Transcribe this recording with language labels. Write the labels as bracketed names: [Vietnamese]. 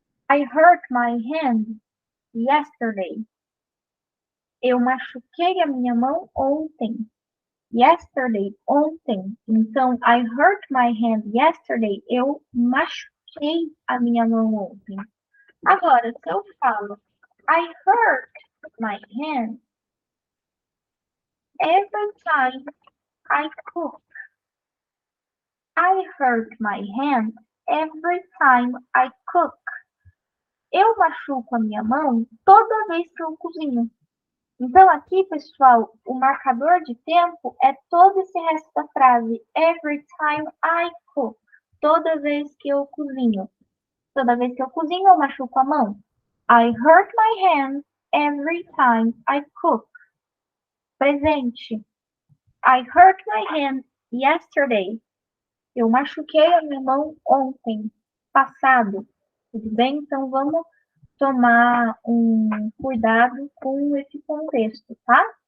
[English] I hurt my hand yesterday. [Portuguese] Eu machuquei a minha mão ontem. [English] Yesterday, ontem. Então, I hurt my hand yesterday. [Portuguese] Eu machuquei a minha mão ontem. Agora, se eu falo I hurt my hand every time I cook. [English] I hurt my hand every time I cook. [Portuguese] Eu machuco a minha mão toda vez que eu cozinho. Então, aqui, pessoal, o marcador de tempo é todo esse resto da frase. [English] Every time I cook. [Portuguese] Toda vez que eu cozinho. Toda vez que eu cozinho, eu machuco a mão. [English] I hurt my hand every time I cook. Presente. I hurt my hand yesterday. [Portuguese] Eu machuquei a minha mão ontem. Passado. Tudo bem? Então, vamos tomar um cuidado com esse contexto, tá?